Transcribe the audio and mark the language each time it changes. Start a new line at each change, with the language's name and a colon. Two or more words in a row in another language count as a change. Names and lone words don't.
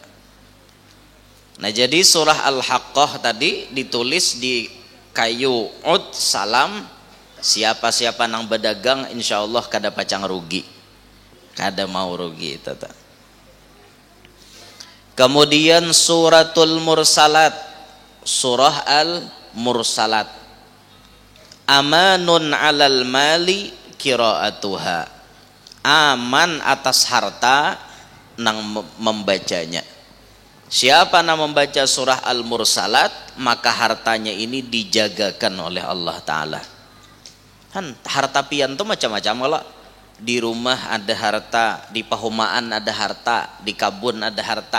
Banjar: Nah jadi surah Al-Haqqah tadi ditulis di kayu ud salam, siapa-siapa nang berdagang insyaallah kada pacang rugi, kada mau rugi tata. Kemudian suratul mursalat, surah al mursalat,
Arabic: أمان على مال قارئها,
Banjar: aman atas harta nang membacanya.
Indonesian: Siapa yang membaca surah Al-Mursalat maka hartanya ini dijagakan oleh Allah Ta'ala.
Banjar: Kan harta pian itu macam-macam kalau di rumah ada harta, di pahumaan ada harta, di kabun ada harta.